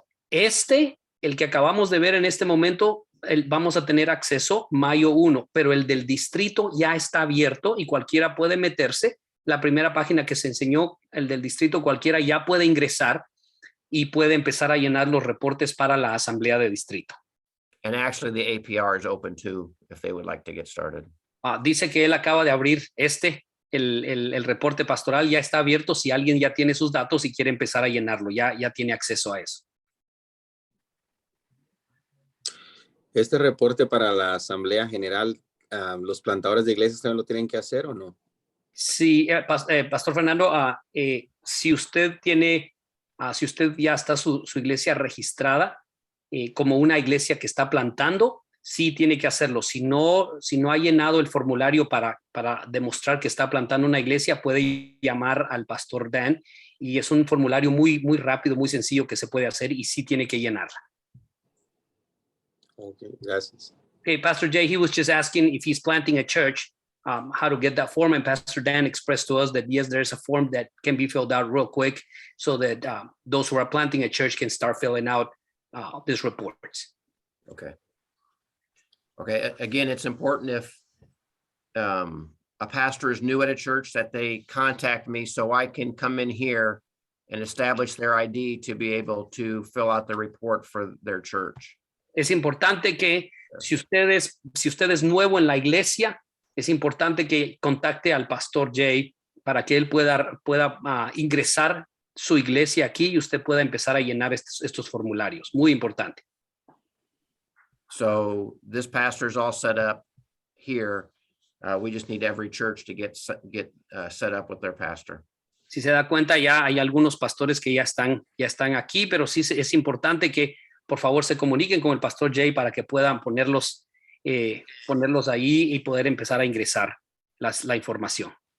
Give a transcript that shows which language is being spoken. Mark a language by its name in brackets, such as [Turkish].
[Spanish] El que acabamos de ver en este momento, vamos a tener acceso mayo 1, pero el del distrito ya está abierto y cualquiera puede meterse. La primera página que se enseñó, el del distrito, cualquiera ya puede ingresar y puede empezar a llenar los reportes para la asamblea de distrito. [English] And actually the APR is open too, if they would like to get started. [Spanish] Dice que él acaba de abrir el reporte pastoral, ya está abierto si alguien ya tiene sus datos y quiere empezar a llenarlo, ya tiene acceso a eso. Este reporte para la Asamblea General, ¿los plantadores de iglesias también lo tienen que hacer o no? Sí, Pastor Fernando, si usted ya está su iglesia registrada como una iglesia que está plantando, sí tiene que hacerlo. Si no ha llenado el formulario para demostrar que está plantando una iglesia, puede llamar al Pastor Dan y es un formulario muy, muy rápido, muy sencillo que se puede hacer y sí tiene que llenarla. Okay, gracias. [English] Okay, Pastor Jay, he was just asking if he's planting a church, how to get that form. And Pastor Dan expressed to us that, yes, there's a form that can be filled out real quick so that those who are planting a church can start filling out these reports. Okay. Okay, again, it's important if a pastor is new at a church that they contact me so I can come in here and establish their ID to be able to fill out the report for their church. [Spanish] Es importante que si usted es nuevo en la iglesia, es importante que contacte al Pastor Jay para que él pueda ingresar su iglesia aquí y usted pueda empezar a llenar estos formularios. Muy importante. [English] So this pastor is all set up here. We just need every church to get set up with their pastor. [Spanish] Si se da cuenta, ya hay algunos pastores que ya están aquí, pero sí es importante que por favor se comuniquen con el Pastor Jay para que puedan ponerlos ahí y poder empezar a ingresar la información.